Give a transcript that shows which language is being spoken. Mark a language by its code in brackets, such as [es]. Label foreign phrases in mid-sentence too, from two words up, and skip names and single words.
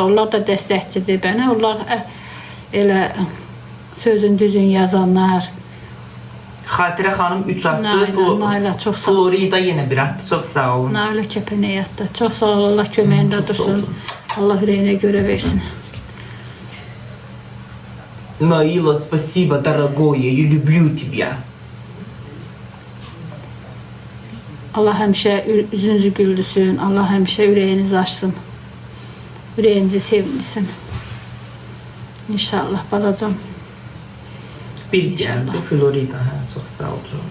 [az] Onlar da dəstəkçidir bənə. Onlar elə sözün düzün yazanlar. Xatirə xanım 3 attı. Nailə, çox sağ ol. Florida yenə bir attı. Çox sağ olun. Nailə Kəpənəyatda. Çox sağ ol, Allah köməyində Çox sağ ol, dursun. Allah ürəyinə görə versin. Naila, [ru] спасибо, дорогое, я люблю тебя. [az] Allah həmişə üzünüzü güldürsün. Allah həmişə ürəyinizi açsın. Ürəyinizi sevindirsin. İnşallah balacam. Bir gəldi Florida. Hə, çox sağ ol canım.